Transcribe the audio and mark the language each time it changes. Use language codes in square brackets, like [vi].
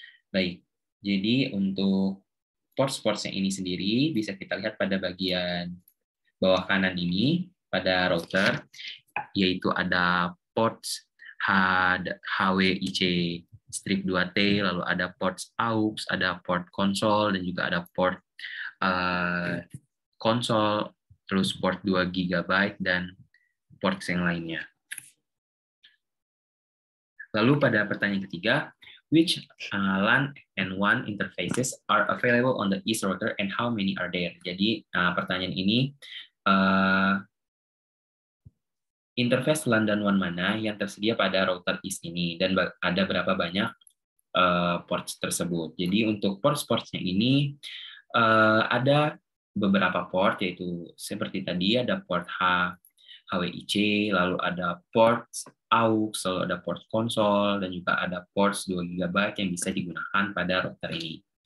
[id] Baik, jadi untuk ports-ports yang ini sendiri bisa kita lihat pada bagian bawah kanan ini pada router, yaitu ada ports HWIC strip 2T, lalu ada ports AUX, ada port konsol, dan juga ada port konsol, terus port 2 GB, dan ports yang lainnya. Lalu pada pertanyaan ketiga, [en] which LAN and WAN interfaces are available on the east router and how many are there? [id] Jadi pertanyaan ini interface LAN dan WAN mana yang tersedia pada router east ini dan ada berapa banyak ports tersebut. Jadi untuk ports-portsnya ini ada beberapa port, yaitu seperti tadi ada port HWIC, lalu ada port AUX, lalu ada port konsol, dan juga ada ports 2 GB yang bisa digunakan pada router ini.